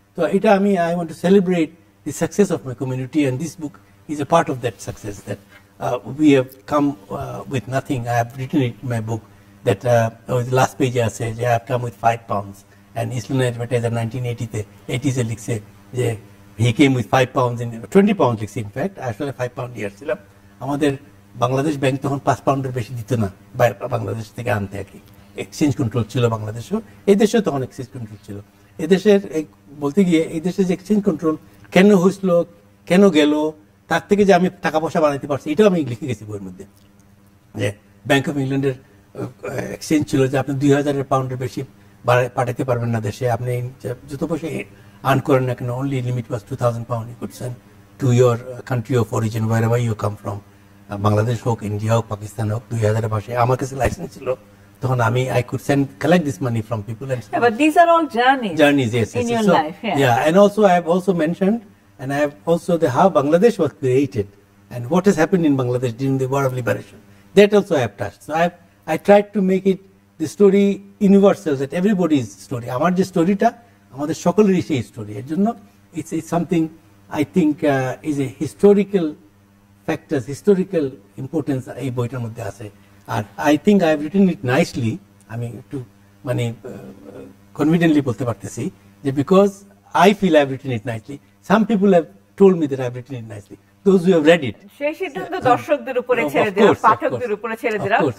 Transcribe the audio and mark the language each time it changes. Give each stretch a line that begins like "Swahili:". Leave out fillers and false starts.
English: So I want to celebrate the success of my community, and this book is a part of that success, that we have come with nothing. I have written it in my book that the last page I said I have come with £5, and Island Advertiser 1980
Bangla: se likse je
English: he came with £5 in 20 pounds likse, in fact
Bangla: আসলে £5 ইয়ার ছিলাম। আমাদের Bangladesh bank তখন £5 বেশি দিত না, বাংলাদেশ থেকে আনতে আর কি। এক্সচেঞ্জ কন্ট্রোল ছিল বাংলাদেশেও, এই দেশেও তখন এক্সচেঞ্জ কন্ট্রোল ছিল। এই দেশের বলতে গিয়ে এই দেশের যে এক্সচেঞ্জ কন্ট্রোল কেন হয়েছিল, কেন গেল, তার থেকে যে আমি টাকা পয়সা বানাইতে পারছি, এটাও আমি লিখে গেছি বইয়ের মধ্যে। যে ব্যাংক অফ ইংল্যান্ডের এক্সচেঞ্জ ছিল যে আপনি 2000 পাউন্ডের বেশি পাঠাতে পারবেন না দেশে, আপনি যত পয়সা আর্ন করেন না কেন,
English: only limit was 2000 pound you could send to your country of origin, wherever you come from,
Bangla: Bangladesh হোক, ইন্ডিয়া হোক, পাকিস্তান হোক, 2000 ভাষায়। আমার কাছে লাইসেন্স ছিল তখন,
English: I could collect this money from people. But these are all journeys yes, in your life. And also I have also mentioned, and I have also how Bangladesh was created and what has happened in Bangladesh during the War of Liberation. That also I have touched. So I tried to make it the story universal, that everybody's story.
Bangla: Amar je story ta amader sokolerই সেই story. এর জন্য
English: it's something I think is a historical factors,
Bangla: historical importance এই বইটার মধ্যে আছে।
English: আর I think I have written it nicely.
Bangla: আমি একটু মানে confidently বলতে পারতেছি যে
English: because I feel I have written it nicely. Some people have told me that I have written it nicely. Those who have read it.
Bangla: সেই সিদ্ধান্ত দর্শকদের উপরে ছেড়ে দিলাম, পাঠকদের উপরে ছেড়ে দিলাম।